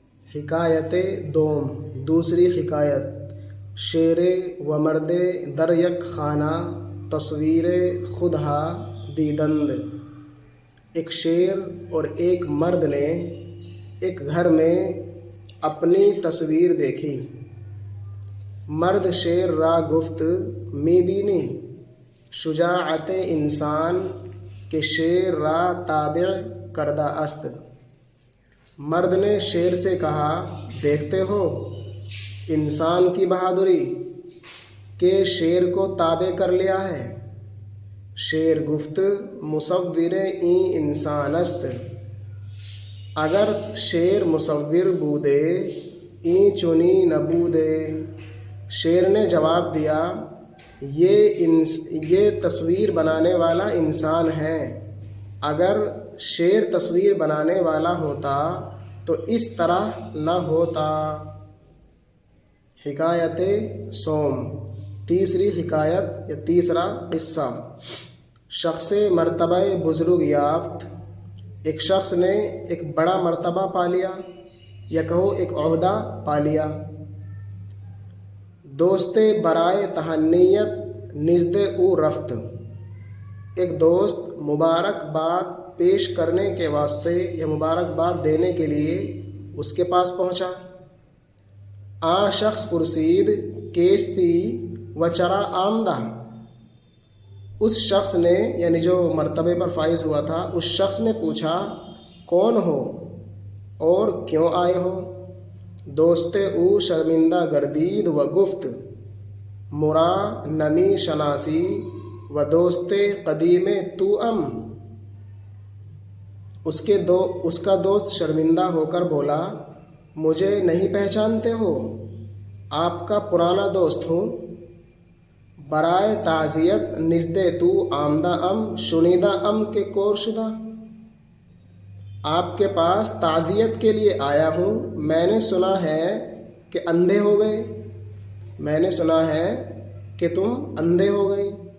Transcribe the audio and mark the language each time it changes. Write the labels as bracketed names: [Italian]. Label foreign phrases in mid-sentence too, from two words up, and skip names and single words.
[Persian] حکایت دوم [Urdu] دوسری حکایت [Persian] شیر و مرد در یک خانہ تصویر خودہا دیدند۔ [Urdu] ایک شیر اور ایک مرد نے ایک گھر میں اپنی تصویر دیکھی۔ [Persian] مرد شیر را گفت می بینی شجاعت انسان کہ شیر را تابع کردہ است۔ [Urdu] مرد نے شیر سے کہا دیکھتے ہو انسان کی بہادری کہ شیر کو تابع کر لیا ہے۔ [Persian] شیر گفت مصور این انسان است۔ اگر شیر مصور بودے این چنی نبودے۔ [Urdu] شیر نے جواب دیا یہ تصویر بنانے والا انسان ہے۔ اگر شیر تصویر بنانے والا ہوتا تو اس طرح نہ ہوتا۔ [Persian] حکایت سوم [Urdu] تیسری حکایت یا تیسرا قصہ [Persian] شخص مرتبہ بزرگ یافت۔ [Urdu] ایک شخص نے ایک بڑا مرتبہ پا لیا یا کہو ایک عہدہ پا لیا۔ [Persian] دوست برائے تہنیت نزد او رفت۔ [Urdu] ایک دوست مبارکباد پیش کرنے کے واسطے یا مبارکباد دینے کے لیے اس کے پاس پہنچا۔ [Persian] شخص پرسید کیستی و چرا آمدہ۔ [Urdu] اس شخص نے یعنی جو مرتبے پر فائز ہوا تھا اس شخص نے پوچھا کون ہو اور کیوں آئے ہو؟ [Persian] دوست او شرمندہ گردید و گفت مرا نمی شناسی و دوست قدیم تو ام۔ [Urdu] اس کا دوست شرمندہ ہو کر بولا مجھے نہیں پہچانتے ہو، آپ کا پرانا دوست ہوں۔ [Persian] برائے تعزیت نزد تو آمدہ ام شنیدہ ام کے کور شدہ۔ [Urdu] آپ کے پاس تعزیت کے لیے آیا ہوں، میں نے سنا ہے کہ اندھے ہو گئے۔ میں نے سنا ہے کہ تم اندھے ہو گئے۔